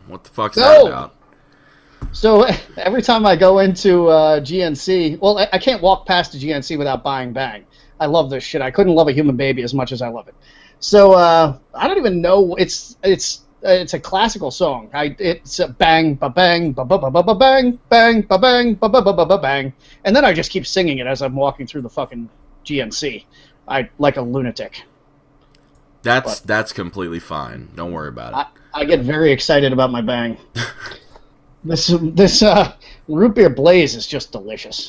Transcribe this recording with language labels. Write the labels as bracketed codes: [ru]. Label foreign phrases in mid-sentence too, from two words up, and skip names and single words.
[en] What the fuck's that about? So every time I go into GNC, well, I can't walk past the GNC without buying bang. I love this shit. I couldn't love a human baby as much as I love it. So I don't even know. It's a classical song. It's a bang ba bang ba ba ba ba ba bang bang ba bang ba ba ba ba ba bang, and then I just keep singing it as I'm walking through the fucking GNC. I like a lunatic. That's completely fine. Don't worry about it. I get very excited about my bang. This root beer blaze is just delicious.